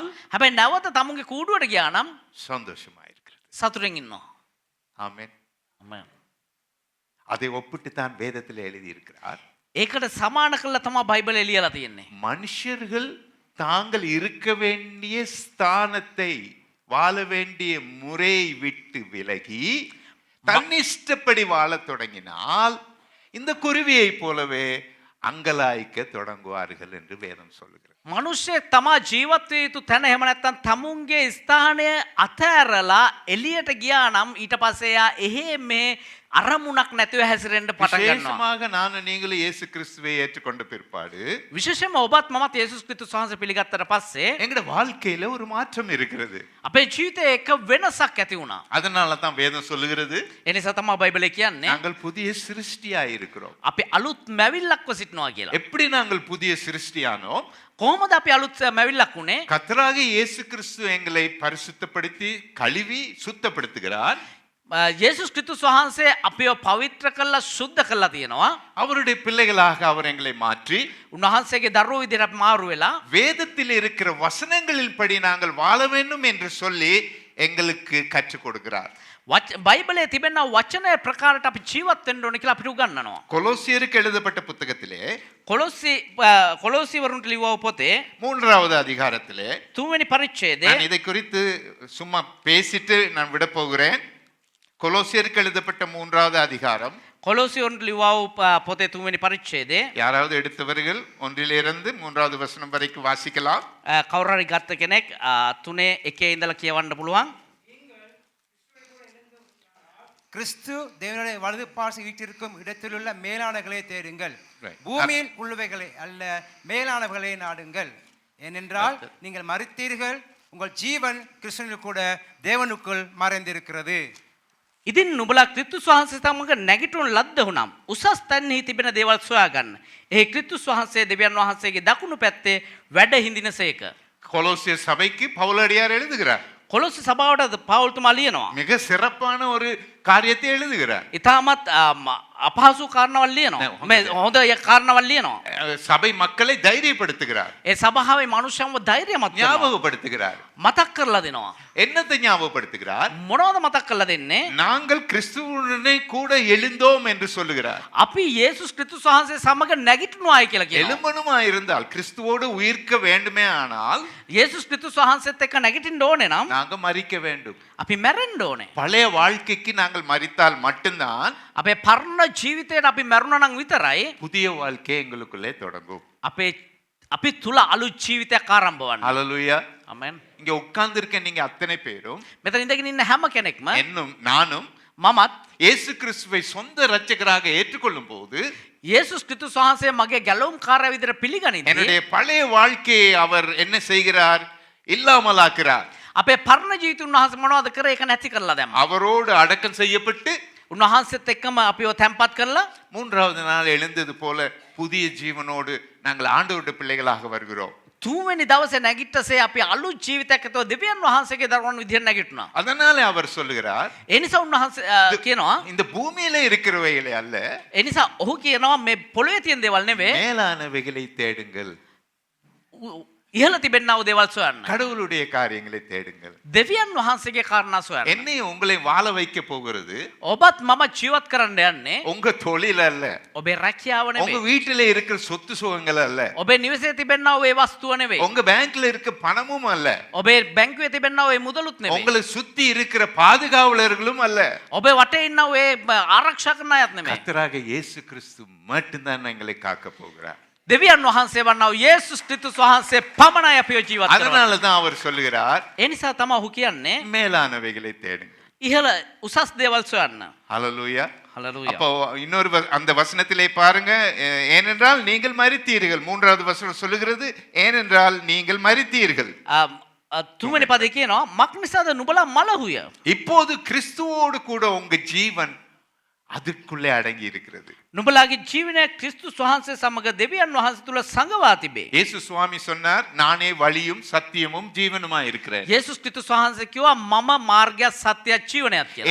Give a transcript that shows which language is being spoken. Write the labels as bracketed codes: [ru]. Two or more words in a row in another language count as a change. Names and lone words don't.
[si] හැබැයි නැවත තමුන්ගේ කූඩුවට ගියා නම් [ta] சந்தோஷமா இருக்கிறது. [si] සතුටින් ඉන්නවා. [ta] ஆமென். அதை ஒப்பிட்டு தான் வேதத்தில் எழுதி இருக்கிறார். [si] ඒකට සමාන කරලා තමයි බයිබලේ ලියලා තියෙන්නේ. [ta] மனுஷர்கள் தாங்கள் இருக்க வேண்டிய ஸ்தானத்தை, வாழ வேண்டிய முறையை விட்டு விலகி தன்னிஷ்டப்படி வாழத் தொடங்கினால் இந்த குருவியை போலவே අංගලායික தொடங்குவார்கள் என்று வேதம் சொல்லுகிறது. [si] මිනිස්සෙක් තමා ජීවත් විය යුතු තැන එහෙම නැත්නම් තමුන්ගේ ස්ථානය අතහැරලා එළියට ගියා නම් ඊට පස්සේ යා එහෙ මේ අරමුණක් නැතුව හැසිරෙන්න පටන් ගන්නවා. [ta] விசேஷமாக நானும் நீங்களும் இயேசு கிறிஸ்துவை ஏற்றுக்கொண்ட பிற்பாடு [si] විශේෂයෙන්ම ඔබත් මමත් යේසුස් ක්‍රිස්තුස් වහන්සේ පිළිගත්තට පස්සේ [ta] எங்கட வாழ்க்கையில ஒரு மாற்றம் இருக்கிறது. [si] අපේ ජීවිතේ එක වෙනසක් ඇති වුණා. [ta] அதனால தான் வேதம் சொல்லுகிறது, [si] ඒ නිසා තමයි බයිබලේ කියන්නේ [ta] நாங்கள் புதிய சிருஷ்டியாய் இருக்கிறோம். [si] අපි අලුත් මැවිල්ලක්ව සිටිනවා කියලා. [ta] எப்படி நாங்கள் புதிய சிருஷ்டியானோம்? [si] කොහොමද අපි අලුත් මැවිල්ලක් උනේ? [ta] கர்த்தராகிய இயேசு கிறிஸ்து எங்களை பரிசுத்தப்படுத்தி கழுவி சுத்தப்படுத்துகிறார். [si] යේසුස් ක්‍රිස්තුස් වහන්සේ අපිව පවිත්‍ර කරලා සුද්ධ කරලා තියෙනවා. [ta] அவருடைய பிள்ளைகளாக அவர் எங்களை மாற்றி [si] උන්වහන්සේගේ දරුවෝ විදිහට මාරු වෙලා [ta] வேதத்தில் இருக்கிற வசனங்களின் படி நாங்கள் வாழ வேண்டும் என்று சொல்லி எங்களுக்கு கற்றுக் கொடுக்கிறார். [si] බයිබලයේ තිබෙන වචනය ප්‍රකාරයට අපි ජීවත් වෙන්න ඕන කියලා අපිට උගන්වනවා. [ta] கொலோசியருக்கு எழுதப்பட்ட புத்தகத்திலே [si] කොලොසි වරුන්ට ලිව්ව පොතේ [ta] 3வது அதிகாரத்திலே [si] 3 වෙනි පරිච්ඡේදයේ [ta] நான் இதை குறித்து சும்மா பேசிட்டு நான் விட போகிறேன். கொலோசியருக்கு எழுதப்பட்ட 3வது அதிகாரம். [si] කොලොසි වරුන්ට ලිව්ව පොතේ 3 වෙනි පරිච්ඡේදයේ [ta] யாராவது எடுத்தவர்கள் 1லிருந்து 3வது வசனம் வரைக்கும் வாசிக்கலாம். [si] කවුරු හරි ගත්ත කෙනෙක් 3 1 ඉඳලා කියවන්න පුළුවන්. [ta] கிறிஸ்து தேவனுடைய வலது பாசி வீட்டிற்கும் இடத்திலுள்ள மேலானவர்களை தேடுங்கள், [en] Right. [ta] பூமியில் உள்ளவைகளை அல்ல மேலானவர்களை நாடுங்கள். ஏனென்றால் நீங்கள் மரித்தீர்கள், உங்கள் ஜீவன் கிறிஸ்துவில் கூட தேவனுக்குள் மறைந்திருக்கிறது. [si] ඉතින් නුඹලා ක්‍රිස්තුස් වහන්සේ සමග නැගිටුණු ලද්ද වුනම් උසස් තැන්හි තිබෙන දේවල් සොයාගන්න. එහි ක්‍රිස්තුස් වහන්සේ දෙවියන් වහන්සේගේ දකුණු පැත්තේ වැඩ හිඳිනසේක. [ta] கொலோசிய சபைக்கு பவுலடியார் எழுதுகிறார். [si] කොලොස්සේ සභාවට පවුල්තුමා ලියනවා. [ta] மிக சிறப்பான ஒரு காரியத்தை எழுதுகிறார். [si] ඉතාමත් අපහසු කාරණාවල් ලියනවා. මේ හොඳ කාරණාවල් ලියනවා. [ta] சபை மக்களை தைரியப்படுத்துகிறார், [si] ඒ සභාවේ මනුෂ්‍යයන්ව ධෛර්යමත් කරනවා. [ta] ஞாபகப்படுத்துகிறார். [si] මතක් කරලා දෙනවා. [ta] என்னத்தை ஞாபகப்படுத்துகிறார்? [si] මොනවද මතක් කරලා දෙන්නේ? [ta] நாங்கள் கிறிஸ்துவுடனே கூட எழுந்தோம் என்று சொல்லுகிறார். [si] අපි යේසුස් ක්‍රිස්තුස් වහන්සේ සමග නැගිටිනවායි කියලා කියනවා. [ta] எழும்பணுமா இருந்தால் கிறிஸ்துவோடு உயிர்க்க வேண்டுமே ஆனால் [si] යේසුස් ක්‍රිස්තුස් වහන්සේත් එක්ක නැගිටින්න ඕනේ නම් [ta] நாங்க மரிக்க வேண்டும். [si] අපි මැරෙන්න ඕනේ. [ta] பழைய வாழ்க்கைக்கு நாங்கள் மரித்தால் மட்டும்தான் [si] අපේ පරණ ජීවිතයට අපි මැරුණා නම් විතරයි [ta] புதிய வாழ்க்கை எங்களுக்குள்ளே தொடங்கும். [si] අපි තුල අලුත් ජීවිතයක් ආරම්භ වන්නේ. [ta] ஹalleluya. [si] ආමෙන්. [ta] இங்க உட்கார்ந்து இருக்க நீங்க அத்தனை பேரும் [si] මෙතන ඉඳගෙන ඉන්න හැම කෙනෙක්ම [ta] என்னும் நானும் [si] මමත් [ta] இயேசு கிறிஸ்துவை சொந்த இரட்சகராக ஏற்றுக்கொள்ளும் போது [si] යේසුස් ක්‍රිස්තුස් වහන්සේ මගේ ගැලවුම් කාර්යය විදිහට පිළිගනිද්දී [ta] என்னுடைய பழைய வாழ்க்கையை அவர் என்ன செய்கிறார்? இல்லாமலாக்குறார். [si] අපේ පරණ ජීවිත උන්වහන්සේ මොනවද කරේ? ඒක නැති කරලා දැම්මා. [ta] அவரோடு அடக்கம் செய்யப்பட்டு [si] උන්වහන්සේත් එක්කම අපිව තැම්පත් කරලා [ta] மூன்றாவது நாள் எழுந்தது போல புதிய ஜீவனோடு நாங்கள் ஆண்டவருடைய பிள்ளைகளாக வருகிறோம். [si] තුන්වෙනි දවසේ නැගිට්ටසේ අපි අලුත් ජීවිතයක් ඇතුව දෙවියන් වහන්සේගේ දරුවන් විදිහට නැගිටිනවා. [ta] அதனால அவர் சொல்லுகிறார், [si] ඒ නිසා උන්වහන්සේ කියනවා, [ta] இந்த பூமியிலே இருக்கிறவைகளை அல்ல, [si] ඒ නිසා ඔහු කියනවා මේ පොළොවේ තියෙන දේවල් නෙවෙයි, [ta] மேலானவைகளை தேடுங்கள். [si] ඉහළ තිබෙනා වූ දේවල් සොයන්න. [ta] கடவுளுடைய காரியங்களை தேடுங்கள். [si] දෙවියන් වහන්සේගේ කාරණා සොයන්න. [ta] என்னை உங்களை வாழ வைக்க போகிறது [si] ඔබත් මම ජීවත් කරන්න යන්නේ [ta] உங்க தொழில் அல்ல, [si] ඔබේ රැකියාව [ta] உங்க [si] නෙවෙයි. [ta] வீட்டிலே இருக்கிற சொத்து சுகங்கள் அல்ல, [si] ඔබේ නිවසේ තිබෙනා වූ ඒ වස්තුව නෙවෙයි. [ta] உங்க பேங்க்ல இருக்க பணமும் அல்ல, [si] ඔබේ බැංකුවේ තිබෙනා වූ ඒ මුදලුත් නෙවෙයි. [ta] உங்களை சுத்தி இருக்கிற பாதுகாவலர்களும் அல்ல. [si] ඔබේ වටේ ඉන්න වූ ඒ ආරක්ෂා කරන අයත් නෙවෙයි. [ta] கர்த்தராக இயேசு கிறிஸ்து மட்டும்தான் எங்களை காக்க போகிறார். [si] දෙවියන් වහන්සේ වන්නා වූ යේසුස් ක්‍රිස්තුස් වහන්සේ පමණයි අපිව ජීවත් කරවන්නේ. [ta] அதனால தான் அவர் சொல்லுகிறார், [si] ඒ නිසා තමයි ඔහු කියන්නේ [ta] மேலானவைகளை தேடுங்கள். [si] ඉහළ උසස් දේවල් සොයන්න. [ta] ஹalleluya. [si] හලලූයා. [ta] அப்போ இன்னொரு அந்த வசனத்திலே பாருங்க, ஏனென்றால் நீங்கள் மரித்தீர்கள். மூன்றாவது வசனம் சொல்லுகிறது, ஏனென்றால் நீங்கள் மரித்தீர்கள். [si] තුන්වෙනි පදේ කියනවා මක් නිසාද නුඹලා මලහුය. [ta] இப்போது கிறிஸ்துவோடு கூட உங்க ஜீவன் அதுக்குள்ளே அடங்கி இருக்கிறது. [si] නුඹලාගේ ජීවනය ක්‍රිස්තුස් වහන්සේ සමග දෙවියන් වහන්සේ තුල සංගවා තිබේ. [ta] இயேசு சுவாமி சொன்னார், நானே வழியும் சத்தியமும் ஜீவனுமா இருக்கிறேன். [si] යේසුස් ක්‍රිස්තුස් වහන්සේ කිව්වා මම මාර්ගයක් සත්‍යයක් ජීවනයක් කියලා.